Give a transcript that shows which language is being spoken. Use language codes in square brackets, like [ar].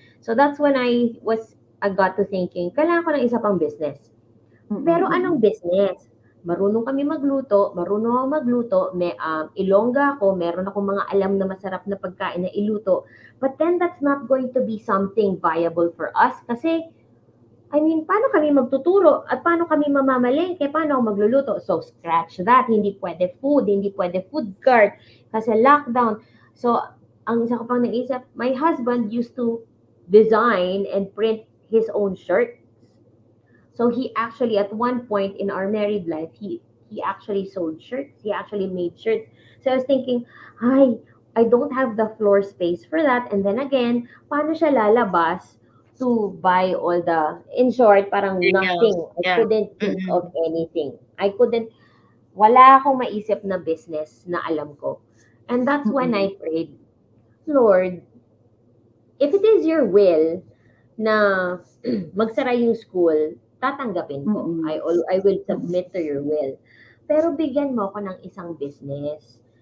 [en] So that's when I got to thinking, [tl] kailangan ko ng isa pang business. Pero anong business? Marunong kami magluto, marunong ako magluto, may Ilongga ako, meron akong mga alam na masarap na pagkain na iluto. [en] But then that's not going to be something viable for us [tl] kasi paano kami magtuturo at paano kami mamamalengke, paano ako magluluto? [en] So scratch that, [tl] hindi pwede food cart kasi lockdown. So ang isa ko pang naisip, [en] my husband used to design and print his own shirt. So he actually, at one point in our married life, he actually sold shirts. He actually made shirts. So I was thinking, I don't have the floor space for that. And then again, [tl] paano siya lalabas [en] to buy all in short, parang Materials. nothing. I Yeah. couldn't think of anything. [tl] Wala akong maisip na business na alam ko. [en] And that's when I prayed, Lord, if it is your will [tl] na magsara yung school, tatanggapin ko. [en] I will submit to your will. [tl] Pero bigyan mo ako ng isang business.